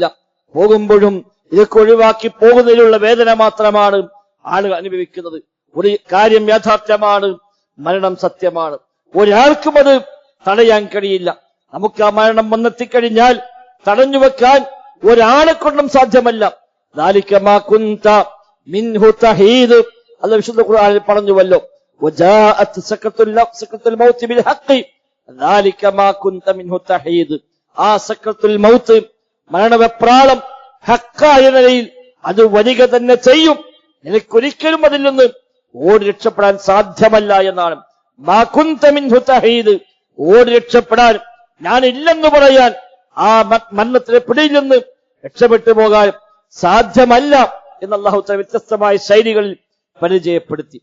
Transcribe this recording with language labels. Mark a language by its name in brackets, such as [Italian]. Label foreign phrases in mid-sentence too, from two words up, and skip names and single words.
[Malayalam] പോകുമ്പോഴും ഇതൊക്കെ ഒഴിവാക്കി പോകുന്നതിലുള്ള വേദന മാത്രമാണ് ആളുകൾ അനുഭവിക്കുന്നത്. ഒരു കാര്യം യാഥാർത്ഥ്യമാണ്, മരണം സത്യമാണ്. ഒരാൾക്കും അത് തടയാൻ കഴിയില്ല. നമുക്ക് ആ മരണം വന്നെത്തിക്കഴിഞ്ഞാൽ തടഞ്ഞു വെക്കാൻ ഒരാളെ കൊണ്ടും സാധ്യമല്ല. [Arabic] ذَلِكَ مَا كُنْتَ مِنْهُ تَحِيدُ [Malayalam] അല്ലാഹു വിശുദ്ധ ഖുർആനിൽ പറഞ്ഞുവല്ലോ, [Arabic] وَجَاءَتْ سَكْرَةُ الْمَوْتِ بِالْحَقِّ ذَلِكَ مَا كُنْتَ مِنْهُ تَحِيدُ. [Malayalam] ആ [Arabic] سكرة الموت, [Malayalam] മരണവെപ്രാളം ഹക്കായ നിലയിൽ അത് വരിക തന്നെ ചെയ്യും. നിനക്കൊരിക്കലും അതിൽ നിന്ന് ഓടി രക്ഷപ്പെടാൻ സാധ്യമല്ല എന്നാണ്. [Arabic] ما كنت منه تحيد, [Malayalam] ഓടി രക്ഷപ്പെടാൻ, ഞാനില്ലെന്ന് പറയാൻ, ആ മരണത്തിലെ പിടിയിൽ നിന്ന് രക്ഷപ്പെട്ടു പോകാൻ സാധ്യമല്ല എന്ന് [Arabic] الله تعالى [Malayalam] വ്യത്യസ്തമായ ശൈലികളിൽ പരിചയപ്പെടുത്തി.